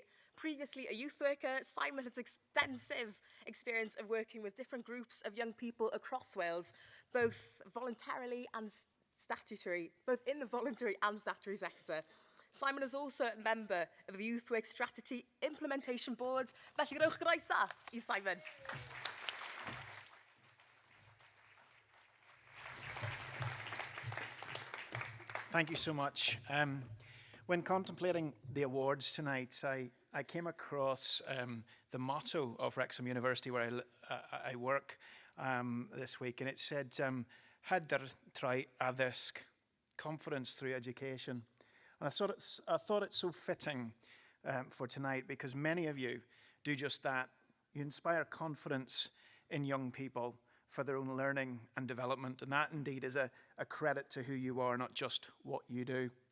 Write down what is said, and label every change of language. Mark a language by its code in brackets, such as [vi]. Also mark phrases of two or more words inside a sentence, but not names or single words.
[en] Previously a youth worker, Simon has extensive experience of working with different groups of young people across Wales, both voluntarily and statutory, both in the voluntary and statutory sector. Simon is also a member of the Youth Work Strategy Implementation Board. [cy] Felly gwnewch groeso I Simon. [en] Thank you so much. When contemplating the awards tonight, I came across the motto of Wrexham University, where I work this week, and it said, [cy] Hyder trwy addysg, [en] confidence through education. And I thought it's so fitting for tonight, because many of you do just that. You inspire confidence in young people for their own learning and development, and that indeed is a credit to who you are, not just what you do.